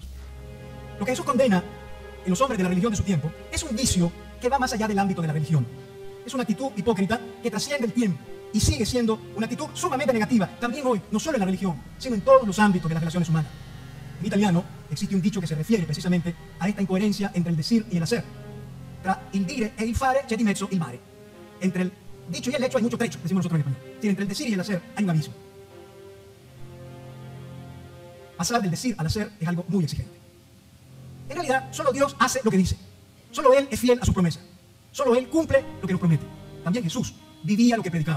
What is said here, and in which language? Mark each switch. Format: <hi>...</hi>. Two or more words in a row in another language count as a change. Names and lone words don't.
<es>Lo que Jesús condena en los hombres de la religión de su tiempo es un vicio que va más allá del ámbito de la religión. Es una actitud hipócrita que trasciende el tiempo y sigue siendo una actitud sumamente negativa, también hoy, no solo en la religión, sino en todos los ámbitos de las relaciones humanas. En italiano existe un dicho que se refiere precisamente a esta incoherencia entre el decir y el hacer.</es> <it>Tra il dire e il fare c'è di mezzo il mare.</it> <es>Entre el dicho y el hecho hay mucho trecho, decimos nosotros en español. Es decir, entre el decir y el hacer hay un abismo. Pasar del decir al hacer es algo muy exigente. En realidad, solo Dios hace lo que dice. Solo Él es fiel a su promesa. Solo Él cumple lo que nos promete. También Jesús vivía lo que predicaba.</es>